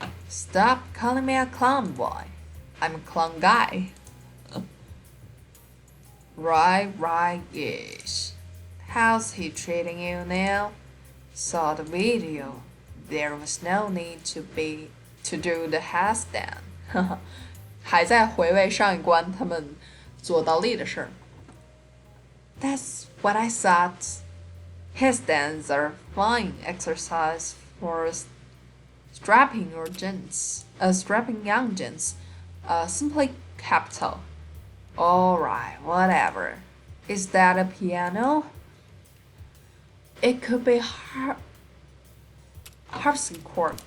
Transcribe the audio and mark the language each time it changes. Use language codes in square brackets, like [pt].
[en] Stop calling me a clown boy. I'm a clown guy. Right, yes. How's he treating you now? Saw the video. There was no need to do the handstand. [zh] 还在回味上一关他们做倒立的事儿。 [en] That's what I thought. Handstands are fine exercise for strapping young gents. Simply capital. Alright, whatever. Is that a piano? It could be harpsichord.